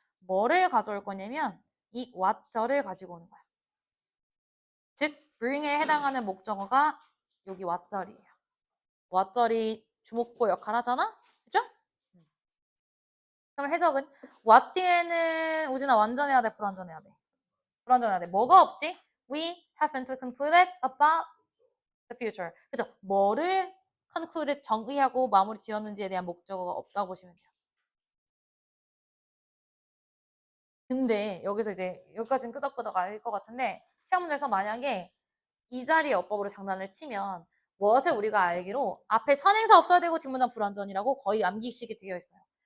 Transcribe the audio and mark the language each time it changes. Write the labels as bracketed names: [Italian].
[Korean] 뭐를 가져올 거냐면 이 what절을 가지고 오는 거야. 즉 bring에 해당하는 목적어가 여기 what절이에요. what절이 주목보 역할 하잖아? 그죠? 그럼 해석은 what 뒤에는 우진아 완전해야 돼, 불완전해야 돼? 불완전해야 돼. 뭐가 없지? [English] We haven't concluded about the future. [Korean] 그죠? 뭐를 concluded 정의하고 마무리 지었는지에 대한 목적어가 없다고 보시면 돼요. 근데 여기서 이제 여기까지는 끄덕끄덕 알 것 같은데 시험 문제에서 만약에 이 자리에 어법으로 장난을 치면 무엇을 우리가 알기로 앞에 선행사 없어야 되고 뒷문장 불완전이라고 거의 암기식이 되어 있어요.